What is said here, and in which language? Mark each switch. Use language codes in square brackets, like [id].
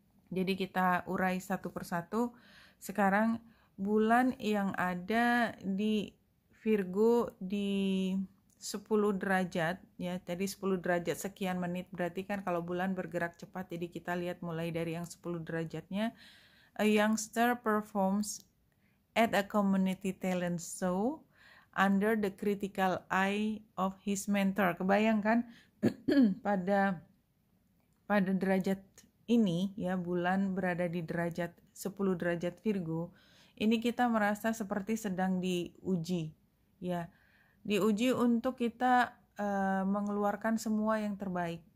[id] Jadi kita urai satu persatu. Sekarang bulan yang ada di Virgo di 10 derajat ya, tadi 10 derajat sekian menit, berarti kan kalau bulan bergerak cepat, jadi kita lihat mulai dari yang 10 derajatnya. [en] A youngster performs at a community talent show under the critical eye of his mentor. [id] Kebayangkan pada derajat ini ya, bulan berada di derajat 10 derajat Virgo, ini kita merasa seperti sedang diuji ya, diuji untuk kita mengeluarkan semua yang terbaik.